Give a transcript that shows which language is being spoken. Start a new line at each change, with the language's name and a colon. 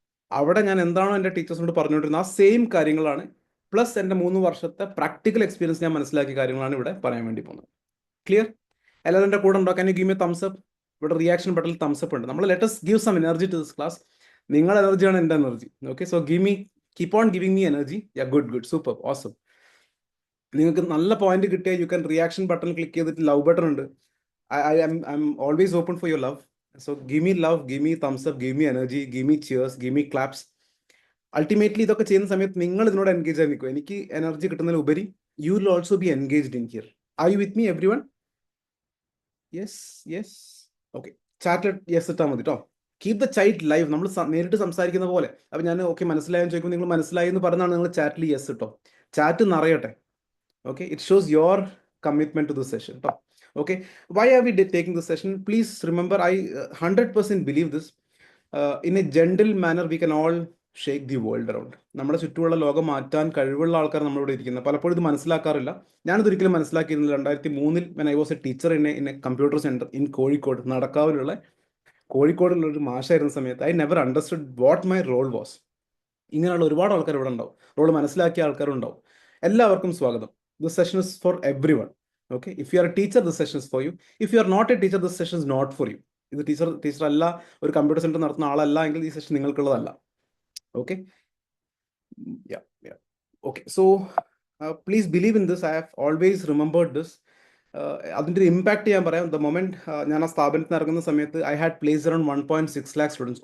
Malayalam: അവിടെ ഞാൻ എന്താണോ എൻ്റെ ടീച്ചേഴ്സിനോട് പറഞ്ഞുകൊണ്ടിരുന്നത് ആ സെയിം കാര്യങ്ങളാണ്, പ്ലസ് എൻ്റെ 3 വർഷത്തെ പ്രാക്ടിക്കൽ എക്സ്പീരിയൻസ് ഞാൻ മനസ്സിലാക്കിയ കാര്യങ്ങളാണ് ഇവിടെ പറയാൻ വേണ്ടി പോകുന്നത്. ക്ലിയർ? എല്ലാവരും എൻ്റെ കൂടെ ഉണ്ടോ?
English: Can you give me thumbs up?
Malayalam: ഇവിടെ റിയാക്ഷൻ ബട്ടണിൽ തംസ് അപ്പ് ഉണ്ട്. നമ്മൾ
English: Let us give some energy to this class.
Malayalam: നിങ്ങളുടെ എനർജിയാണ് എൻ്റെ energy.
English: Okay, so keep on giving me energy. Yeah, good, super, awesome.
Malayalam: നിങ്ങൾക്ക് നല്ല പോയിന്റ് കിട്ടിയാൽ you can reaction button click ചെയ്തിട്ട് ലവ് ബട്ടൺ ഉണ്ട്.
English: I'm always open for your love. So give me love, give me thumbs up, give me energy, give me cheers, give me claps.
Malayalam: Ultimately ഇതൊക്കെ ചെയ്യുന്ന സമയത്ത് നിങ്ങൾ ഇതിനോട് engage ആയി നിൽക്കും. എനിക്ക് എനർജി കിട്ടുന്നതിൽ ഉപരി
English: You will also be engaged in here. Are you with me everyone? Yes.
Malayalam: Okay, ചാറ്റിൽ യെസ് ഇട്ടാൽ മതി കേട്ടോ.
English: Keep the chat live.
Malayalam: നമ്മൾ നേരിട്ട് സംസാരിക്കുന്ന പോലെ. അപ്പം ഞാൻ ഓക്കെ മനസ്സിലായെന്ന് ചോദിക്കുമ്പോൾ നിങ്ങൾ മനസ്സിലായി എന്ന് പറഞ്ഞാണ് നിങ്ങൾ ചാറ്റിൽ യെസ് ഇട്ടോ. ചാറ്റ് നിറയട്ടെ.
English: Okay, it shows your commitment to this session കേട്ടോ. Okay, why are we taking this session? Please remember, I 100% believe this. In a gentle manner, we can all shake the world around.
Malayalam: നമ്മുടെ ചുറ്റുമുള്ള ലോകം മാറ്റാൻ കഴിവുള്ള ആൾക്കാർ നമ്മളിവിടെ ഇരിക്കുന്നത്. പലപ്പോഴും ഇത് മനസ്സിലാക്കാറില്ല. ഞാനിതൊരിക്കലും മനസ്സിലാക്കിയിരുന്നില്ല.
English: 2003 when I was a teacher in a computer center in Kozhikode,
Malayalam: നടക്കാവിലുള്ള കോഴിക്കോടുള്ള ഒരു മാഷായിരുന്ന സമയത്ത്
English: I never understood what my role was.
Malayalam: ഇങ്ങനെയുള്ള ഒരുപാട് ആൾക്കാർ ഇവിടെ ഉണ്ടാവും. റോൾ മനസ്സിലാക്കിയ ആൾക്കാരുണ്ടാവും. എല്ലാവർക്കും സ്വാഗതം.
English: This session is for everyone. Okay, if you are a teacher, this session is for you. If you are not a teacher, this session is not for you.
Malayalam: ഇത് ടീച്ചർ അല്ല, ഒരു കമ്പ്യൂട്ടർ സെന്റർ നടത്തുന്ന ആളല്ല എങ്കിൽ ഈ session നിങ്ങൾക്കുള്ളതല്ല.
English: Okay, okay, so please believe in this. I have always remembered this.
Malayalam: അതിൻ്റെ ഒരു impact ഞാൻ പറയാം.
English: the moment
Malayalam: ഞാൻ ആ സ്ഥാപനത്തിൽ ഇറങ്ങുന്ന സമയത്ത്
English: I had placed around 1.6 lakh students.